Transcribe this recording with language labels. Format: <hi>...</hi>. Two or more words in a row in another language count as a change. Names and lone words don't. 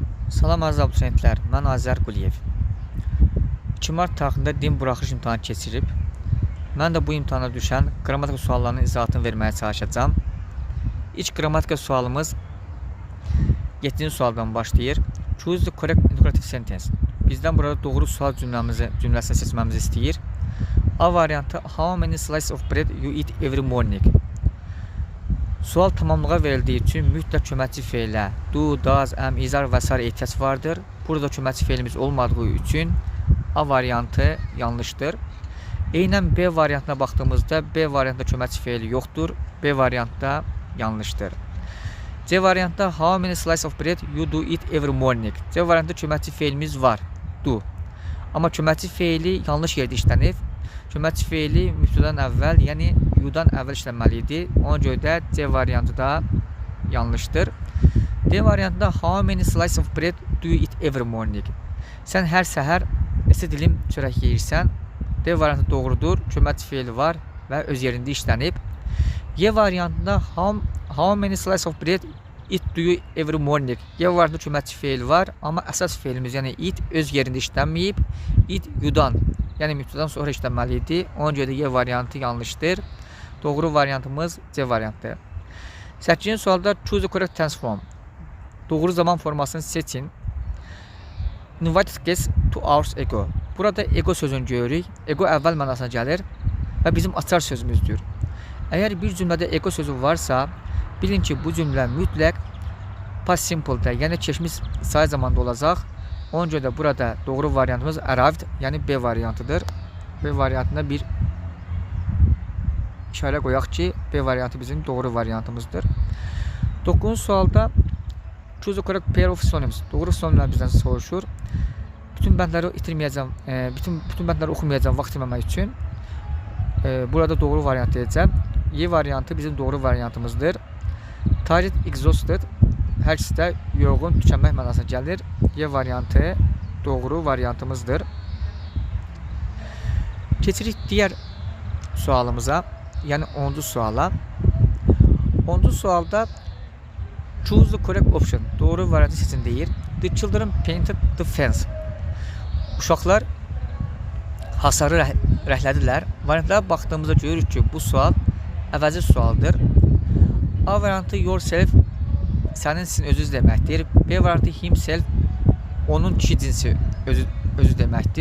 <az>Salam əziz abituriyentlər, mən Azər Quliyev. 2 mart tarixində din buraxılış imtahanı keçirib. Mən də bu imtahana düşən qrammatika suallarının izahatını verməyə çalışacağam. İlk qrammatika sualımız 7-ci sualdan başlayır.</az> <en>Choose the correct interrogative sentence.</en> <az>Bizdən burada doğru sual cümləsini seçməmizi istəyir. A variantı:</az> <en>How many slices of bread you eat every morning?</en> <az>Sual tamamlığa verildiyi üçün mütləq köməkçi feilə</az> <en>do, does, am,</en> <az>izar və s. ehtiyac vardır. Burada köməkçi feilimiz olmadığı üçün A variantı yanlışdır. Eynən B variantına baxdığımızda B variantda köməkçi feili yoxdur. B variantda yanlışdır. C variantda</az> <en>how many slices of bread you do eat every morning?</en> <az>C variantda köməkçi feilimiz var, do. Amma köməkçi feili yanlış yerdə işlənib. Köməkçi feili mübtədadan əvvəl, yəni you-dan əvvəl işlənməli idi. Ona görə də C variantı da yanlışdır. D variantında</az> <en>how many slices of bread do you eat every morning?</en> <az>Sən hər səhər neçə dilim çörək yeyirsən? D variantı doğrudur. Köməkçi feili var və öz yerində işlənib. Y variantında</az> <en>how many slices of bread eat do you every morning?</en> <az>Y variantında köməkçi feili var, amma əsas feilimiz, yəni eat öz yerində işlənməyib. Eat you-dan, yəni mübtədadan sonra işlənməli idi. Ona görə də Y variantı yanlışdır. Doğru variantımız C variantdır. 8-ci sualda</az> <en>choose the correct tense form.</en> <az>Doğru zaman formasını seçin.</az> <en>Invited guests 2 hours ago.</en> <az>Burada ego sözünü görürük. Ego əvvəl mənasına gəlir və bizim açar sözümüzdür. Əgər bir cümlədə ego sözü varsa, bilin ki, bu cümlə mütləq</az> <en>past simple-</en> <az>də, yəni keçmiş say zamanda olacaq. Ona görə də burada doğru variantımız arrived, yəni B variantıdır. B variantına bir işarə qoyaq ki, B variantı bizim doğru variantımızdır. 9-cu sualda</az> <en>choose the correct pair of synonyms.</en> <az>Doğru sinonimlər bizdən soruşur. Bütün bəndləri itirməyəcəm, bütün bəndləri oxumayacam vaxt itirməmək üçün. Burada doğru variant edəcəm. Y variantı bizim doğru variantımızdır.</az> <en>Tired, exhausted</en> <az>hər ikisi də yorğun, tükənmək mənasına gəlir. Y variantı doğru variantımızdır. Keçirik digər sualımıza, yəni 10-cu suala. 10-cu sualda</az> <en>choose the correct option.</en> <az>Doğru variantı seçin deyir.</az> <en>The children painted the fence.</en> <az>Uşaqlar hasarı rəhlədilər. Variantlara baxdığımızda görürük ki, bu sual əvəzi sualdır. A variantı yourself, sənin sizin özünüz deməkdir. B variantı himself, onun kişi cinsi özü deməkdir.</az>